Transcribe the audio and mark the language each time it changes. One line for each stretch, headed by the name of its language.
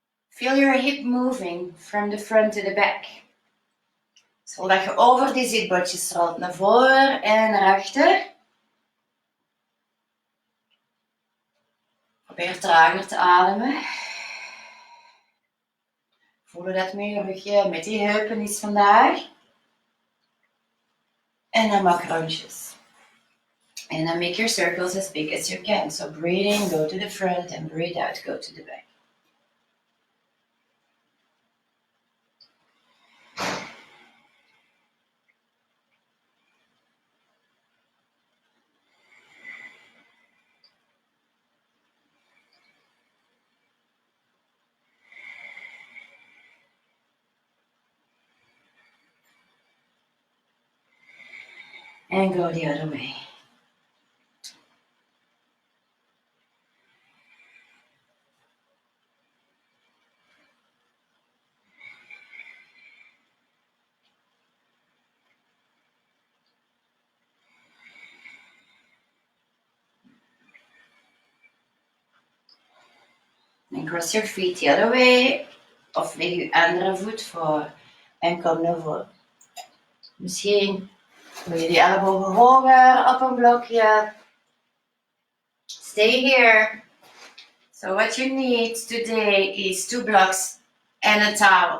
English: Feel your hip moving from the front to the back.
Dutch: Zodat je over die zitbotjes rolt naar voren en naar achter. Probeer trager te ademen. Voel dat met je rugje, met die heupen is vandaag. En dan maak rondjes.
English: And then make your circles as big as you can. So breathe in, go to the front, and breathe out, go to the back. And go the other way. En cross your feet the other way.
Dutch: Of leg je andere voet voor. En kom naar voren. Misschien wil je die ellebogen hoger op een blokje.
English: Stay here. So what you need today is 2 blocks and a towel.